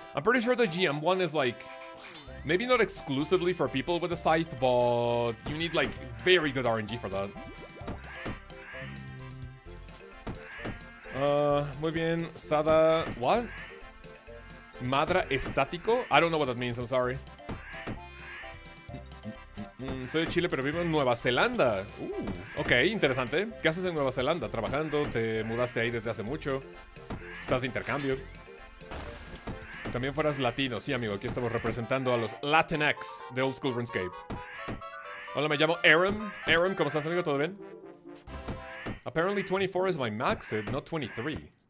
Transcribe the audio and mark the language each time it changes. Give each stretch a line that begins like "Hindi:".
English: I'm pretty sure the GM one is like, maybe not exclusively for people with a scythe, but you need like very good RNG for that.
Spanish: Muy bien, Sada, what? Madra Estático?
English: I don't know what that means, I'm sorry.
Spanish: Soy de Chile, pero vivo en Nueva Zelanda. Ok, interesante. ¿Qué haces en Nueva Zelanda? ¿Trabajando? ¿Te mudaste ahí desde hace mucho? ¿Estás de intercambio? También fueras latino. Sí, amigo, aquí estamos representando a los Latinx de Old School RuneScape. Hola, me llamo Aaron. Aaron, ¿cómo estás, amigo? ¿Todo bien?
English: Apparently 24 is my max hit, not 23.